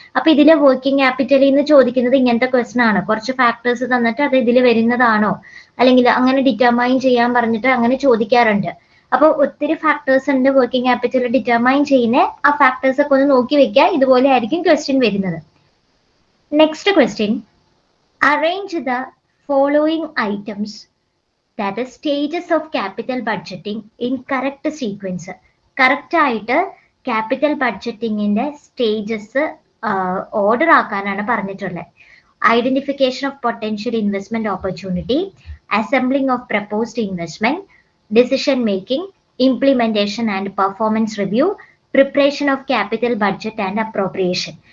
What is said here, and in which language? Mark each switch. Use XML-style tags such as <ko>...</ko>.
<ml>അപ്പൊ ഇതിലെ വർക്കിംഗ് ക്യാപിറ്റലിൽ നിന്ന് ചോദിക്കുന്നത് ഇങ്ങനത്തെ ക്വസ്റ്റൻ ആണ്. കുറച്ച് ഫാക്ടേഴ്സ് തന്നിട്ട് അത് ഇതിൽ വരുന്നതാണോ, അല്ലെങ്കിൽ അങ്ങനെ ഡിറ്റർമൈൻ ചെയ്യാൻ പറഞ്ഞിട്ട് അങ്ങനെ ചോദിക്കാറുണ്ട്. അപ്പോൾ ഒത്തിരി ഫാക്ടേഴ്സ് ഉണ്ട് വർക്കിംഗ് ക്യാപിറ്റൽ ഡിറ്റർമൈൻ ചെയ്യുന്ന. ആ ഫാക്ടേഴ്സ് ഒക്കെ ഒന്ന് നോക്കി വെക്കുക. ഇതുപോലെ ആയിരിക്കും ക്വസ്റ്റ്യൻ വരുന്നത്.</ml> <en>Next question, arrange the following items, that is stages of capital budgeting in correct sequence.</en> <ml>Correct ആയിട്ട് ക്യാപിറ്റൽ ബഡ്ജറ്റിങ്ങിന്റെ സ്റ്റേജസ് ഓർഡർ ആക്കാനാണ് പറഞ്ഞിട്ടുള്ളത്.</ml> <en>Identification of potential investment opportunity, assembling of proposed investment, decision making, implementation and performance review, preparation of capital budget and appropriation.</en>